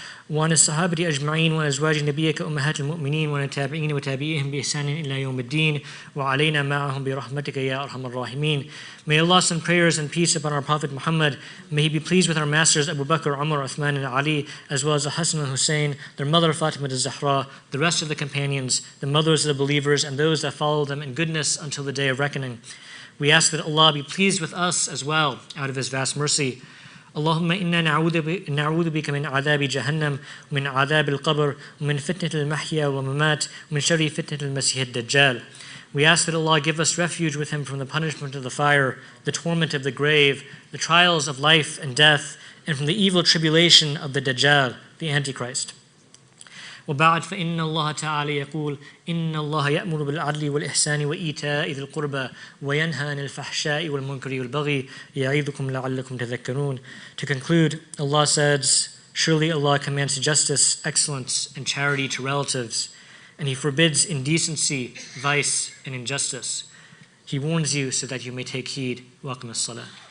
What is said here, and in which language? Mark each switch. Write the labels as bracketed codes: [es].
[ar] وعن الصحابة أجمعين وعن أزواج نبيك أمهات المؤمنين وعن التابعين وتابعيهم بإحسان إلى يوم الدين وعلينا معهم برحمتك يا أرحم الراحمين. [en] May Allah send prayers and peace upon our Prophet Muhammad. May He be pleased with our masters Abu Bakr, Umar, Uthman, and Ali, as well as Hassan and Hussein, their mother Fatima al-Zahra, the rest of the companions, the mothers of the believers, and those that follow them in goodness until the day of reckoning. We ask that Allah be pleased with us as well, out of His vast mercy. [ar] اللهم إنا نعوذ بك من عذاب جهنم ومن عذاب القبر ومن فتنة المحيا والممات ومن شر فتنة المسيح الدجال. [en] We ask that Allah give us refuge with Him from the punishment of the fire, the torment of the grave, the trials of life and death, and from the evil tribulation of the Dajjal, the Antichrist. [ar] وبعد فإن الله تعالى يقول إن الله يأمر بالعدل والإحسان وإيتاء ذي القربى وينهى عن الفحشاء والمنكر والبغي يعظكم لعلكم تذكرون. [en] To conclude, Allah says, surely Allah commands justice, excellence, and charity to relatives, and He forbids indecency, vice, and injustice. He warns you so that you may take heed. [ar] Waqim as-salah.